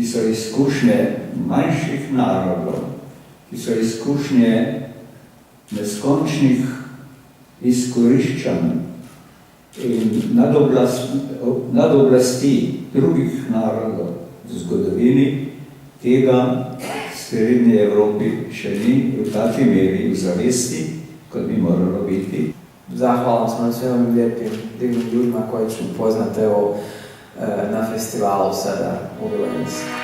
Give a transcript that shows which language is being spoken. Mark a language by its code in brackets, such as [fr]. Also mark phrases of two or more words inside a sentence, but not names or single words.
[sl] so izkušnje manjših narodov, ki so izkušnje neskončnih izkoriščanj in nadoblasti drugih narodov v zgodovini, tega v Srednji Evropi še ni v taki meri v zavesti, kot bi moralo biti. [sr] Zahvalan smo svim ovim lijepim, divnim ljudima koji ću upoznati evo na festivalu sada u Vilenici.